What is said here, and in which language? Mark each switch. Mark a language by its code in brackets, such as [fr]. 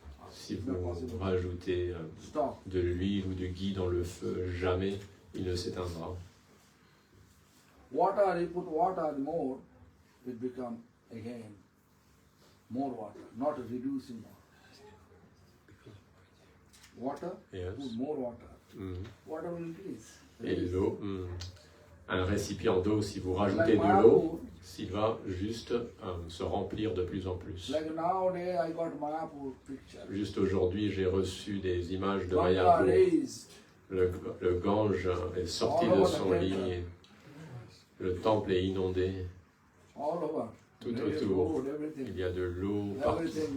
[fr] Si vous rajoutez de l'huile ou du ghee dans le feu, jamais il ne s'éteindra. [en] Water, you put water more, it becomes again more water, not reducing water. Yes. Put more water. Water will increase. [fr] Et l'eau, un récipient d'eau, si vous rajoutez de l'eau, il va juste se remplir de plus en plus. [en] Like nowadays, I got Mayapur picture. [fr] Juste aujourd'hui, j'ai reçu des images de Mayapur. Le Gange est sorti de son lit, et le temple est inondé. Tout autour, il y a de l'eau partout.